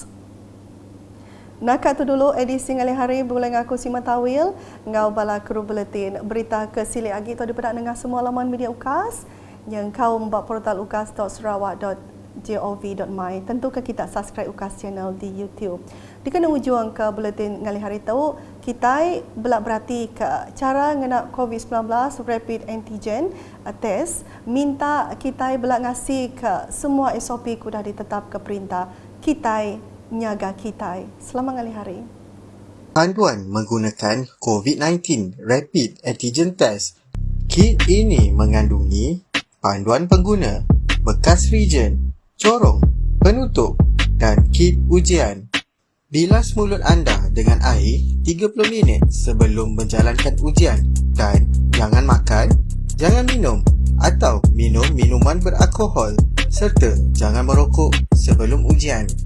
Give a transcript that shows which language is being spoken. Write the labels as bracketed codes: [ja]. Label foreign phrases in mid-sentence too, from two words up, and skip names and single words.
[iba] Nakat tu dulu edisi ngalih hari bulan aku Sima Tawil ngau bala kru buletin berita ke silik agi tu dipedak dengan semua laman media UKAS yang kau membak portal ukas.sarawak.gov.my. Tentu ke kita [en] subscribe UKAS channel [iba] di YouTube. Di kena ujung ke buletin ngalih hari tu kita belak berhati ke cara ngenak COVID-19 [en] rapid antigen test, [iba] minta kita belak ngasih ke semua SOP kudah ditetap ke perintah kita nyaga kita. Selamat ngalih hari. [ms] Panduan menggunakan COVID-19 [en] Rapid Antigen Test. [ms] Kit ini mengandungi panduan pengguna, bekas reagen, corong, penutup dan kit ujian. Bilas mulut anda dengan air 30 minit sebelum menjalankan ujian dan jangan makan, jangan minum atau minum minuman beralkohol serta jangan merokok sebelum ujian.